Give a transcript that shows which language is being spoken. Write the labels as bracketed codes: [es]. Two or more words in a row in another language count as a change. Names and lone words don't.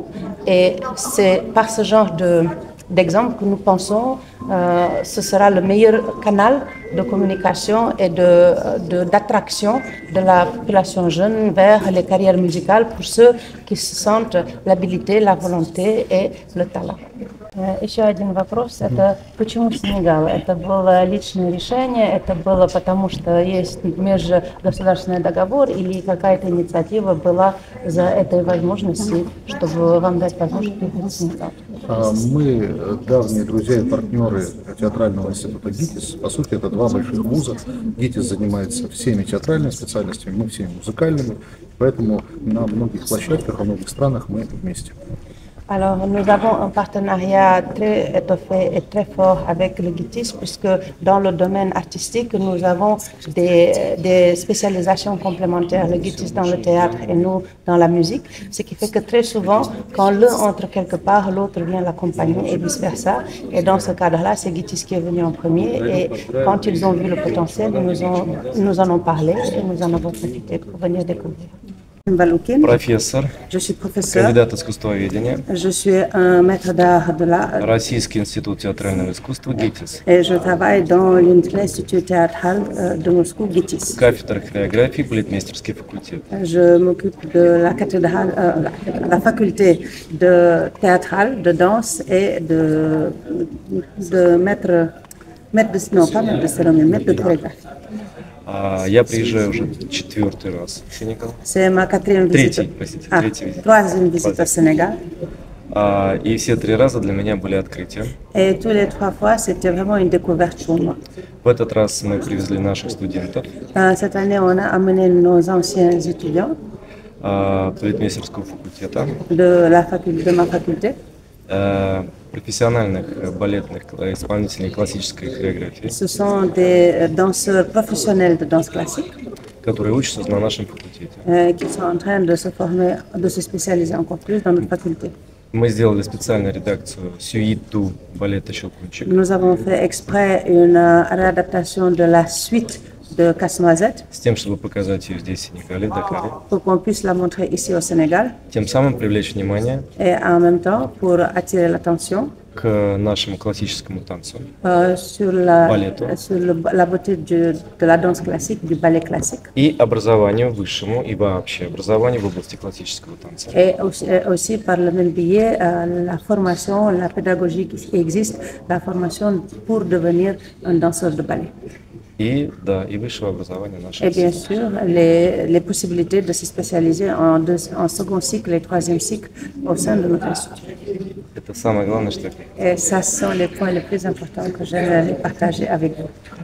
[fr] Et c'est par ce genre d'exemple que nous pensons ce sera le meilleur canal de communication et d'attraction de la population jeune vers les carrières musicales pour ceux qui se sentent l'habilité, la volonté et le talent. [ru] Еще один вопрос, это почему Сенегал? Это было личное решение, это было потому, что есть межгосударственный договор или какая-то инициатива была за этой возможностью, чтобы вам дать возможность приехать в Сенегал? Мы давние друзья и партнеры театрального института ГИТИС. По сути, это два больших вуза. ГИТИС занимается всеми театральными специальностями, мы всеми музыкальными, поэтому на многих площадках, во многих странах мы вместе. [fr] Alors, nous avons un partenariat très étoffé et très fort avec le GITIS puisque dans le domaine artistique, nous avons des spécialisations complémentaires, le GITIS dans le théâtre et nous dans la musique, ce qui fait que très souvent, quand l'un entre quelque part, l'autre vient l'accompagner et vice-versa. Et dans ce cadre-là, c'est GITIS qui est venu en premier et quand ils ont vu le potentiel, nous en ont parlé et nous en avons profité pour venir découvrir. [ru] Профессор, [fr] je suis professeur, [ru] кандидат искусствоведения, [fr] je suis un maître d'art de l'art, [ru] Российский институт театрального искусства ГИТИС, [fr] et je travaille dans l'Institut théâtral de Moscou, GITIS. [ru] кафедра хореографии, балетмейстерский факультет. [fr] Je m'occupe de la cathédrale, la faculté de théâtrale, de danse et de maître de cérémonie, maître de chorégraphie. [ru] Я приезжаю уже 4-й раз в Сенегал. [fr] C'est ma quatrième visite. [ru] Третий визит. [fr] Troisième visite au Sénégal. [ru] И все 3 раза для меня были открытия. [fr] Et tous les 3 fois, c'était vraiment une découverte pour moi. [ru] В этот раз мы привезли наших студентов [fr] Cette année, on a amené nos anciens étudiants [ru] балетмейстерского факультета, [fr] de ma faculté, [ru] профессиональных балетных исполнителей классической хореографии, [fr] Ce sont des danseurs professionnels de danse classique [ru] которые учатся на нашем факультете. [fr] Qui sont en train de se former, de se spécialiser encore plus dans notre faculté. [ru] Мы сделали специальную редакцию сюиту балета «Щелкунчик». [fr] Nous avons fait exprès une réadaptation de la suite de Casse-Noisette [ru] С тем, чтобы показать ее здесь, в Сенегале, в Дакаре. [fr] pour qu'on puisse la montrer ici au Sénégal [ru] Тем самым привлечь внимание [fr] et en même temps pour attirer l'attention [ru] к нашему классическому танцу. [fr] sur [ru] Балету. [fr] la beauté de la danse classique, du ballet classique [ru] И образованию высшему, и вообще образованию в области классического танца. [fr] et aussi par le même biais la formation, la pédagogie qui existe, la formation pour devenir un danseur de ballet. [ru] И, да, и высшего образования нашего. [fr] Et bien sûr, les possibilités de se spécialiser en second cycle et troisième cycle au sein de notre institut. [ru] Это самое главное, что [fr] Et ça sont les points les plus importants que j'aimerais partager avec vous.